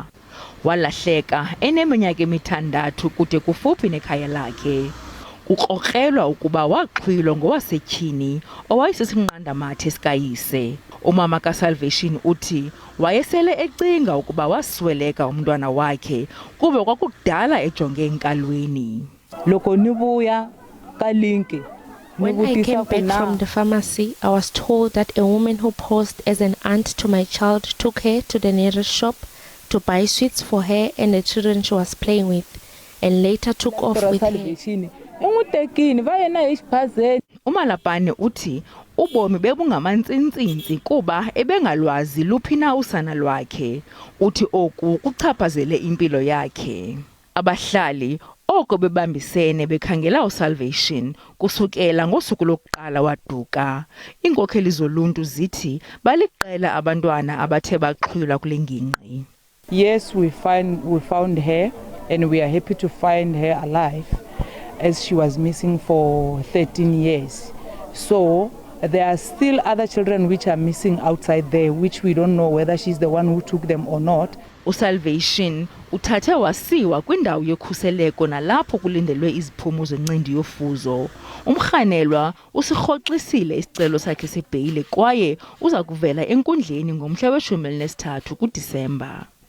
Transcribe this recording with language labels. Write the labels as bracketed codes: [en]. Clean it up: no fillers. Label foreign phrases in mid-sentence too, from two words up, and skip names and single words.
[xh] Walahleka eneminyaka emithandathu kude kufuphi nekhaya lakhe. Kukrokrelwa ukuba waxhwilwa ngowasetyhini owayesisinqandamathe sikayise. Umama kaSalvation uthi wayesele ecinga ukuba wasweleka umntwana wakhe kuba kwakudala ejonge enkalweni. [en] When I came back from the pharmacy, I was told that a woman who posed as an aunt to my child took her to the nearest shop to buy sweets for her and the children she was playing with, and later took off with her. [xh] Umalapane uthi ubomi bebungamantsintsi kuba ebengalwazi luphi na usana lwakhe. Uthi oku kuchaphazele impilo yakhe. Abahlali oko bebambisene bekhangela uSalvation kusukela ngosuku lokuqala waduka. Iinkokheli zoluntu zithi baliqela abantwana abathe baxhwilwa kule ngingqi. [en] Yes, we found her, and we are happy to find her alive, as she was missing for 13 years. So there are still other children which are missing outside there, which we don't know whether she's the one who took them or not. [xh] uSalvation uthathe wasiwa kwindawo yokhuseleko nalapho kulindelwe iziphumo zencindi yofuzo. Umrhanelwa usirhoxisile isicelo sakhe sebheyile kwaye uza kuvela enkundleni ngomhla we-13 kuDisemba.